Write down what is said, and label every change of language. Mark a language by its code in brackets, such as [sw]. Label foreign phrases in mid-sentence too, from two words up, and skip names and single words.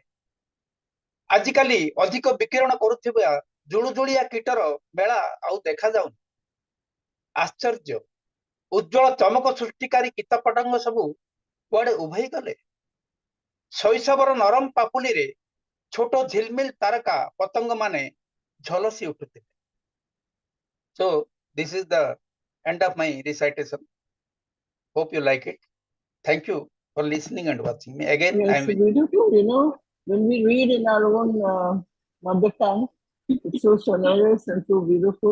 [or] ଆଜିକାଲି ଅଧିକ ବିକିରଣ କରୁଥିବା ଜୁଳୁଜୁଳିଆ କୀଟର ମେଳା ଆଉ ଦେଖାଯାଉନି। ଆଶ୍ଚର୍ଯ୍ୟ, ଉଜ୍ଜଳ ଚମକ ସୃଷ୍ଟିକାରୀ କୀଟପତଙ୍ଗ ସବୁ କୁଆଡ଼େ ଉଭେଇ ଗଲେ। ଶୈଶବର ନରମ ପାପୁଲିରେ ଛୋଟ ଝିଲମିଲ ତାରକା ପତଙ୍ଗ ମାନେ ଝଲସି ଉଠୁଥିଲେ। [en] So this is the end of my recitation. Hope you like it. Thank you for listening and watching me. Again, Yes, I am beautiful. You know, when we read in our own mother tongue, it's so sonorous and so beautiful.